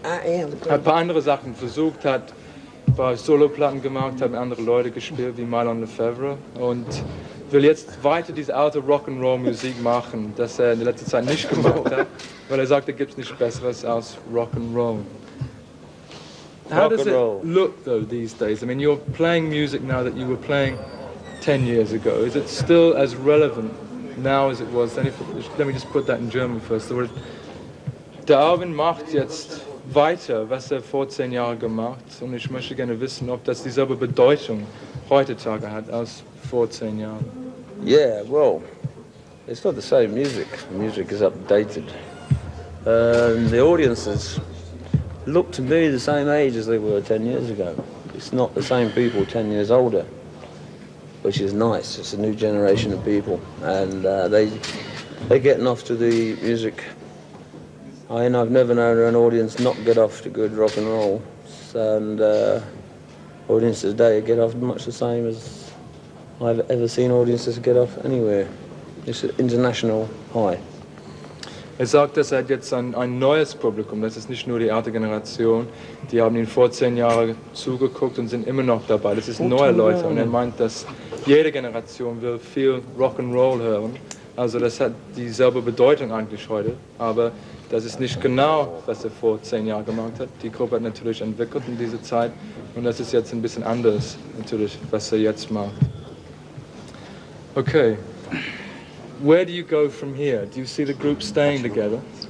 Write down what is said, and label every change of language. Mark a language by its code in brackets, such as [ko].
[de] Hat ein paar andere Sachen versucht, hat ein paar Soloplatten gemacht, hat mit anderen Leuten gespielt, wie Marlon Lefebvre. Und will jetzt weiter diese alte Rock'n'Roll-Musik machen, das er in der letzten Zeit nicht gemacht hat, weil er sagt, da gibt es nichts Besseres als Rock'n'Roll. [en] How does it look, though, these days? I mean, you're playing music now that you were playing 10 years ago. Is it still as relevant now as it was then? Let me just put that in German first. [de] Der Alvin macht jetzt weiter, was er vor 10 Jahren gemacht hat. Und ich möchte gerne wissen, ob das dieselbe Bedeutung heutzutage hat als vor 10 Jahren. [en] Yeah, well, it's not the same music. The music is updated. The audiences look to be the same age as they were 10 years ago. it's not the same people 10 years older, which is nice. It's a new generation of people, and they're getting off to the music. I've never known an audience not get off to good rock and roll, and audiences today get off much the same as I've ever seen audiences get off anywhere. It's an international high. [de] Sagt, dass hat jetzt ein neues Publikum, das ist nicht nur die alte Generation, die haben ihn vor 10 Jahren zugeguckt und sind immer noch dabei. Das sind neue Leute und meint, dass jede Generation will viel Rock'n'Roll hören. Also das hat dieselbe Bedeutung eigentlich heute, aber das ist nicht genau, was vor 10 Jahren gemacht hat. Die Gruppe hat natürlich entwickelt in dieser Zeit und das ist jetzt ein bisschen anders, natürlich, was jetzt macht. [en] Okay. Where do you go from here? Do you see the group staying together?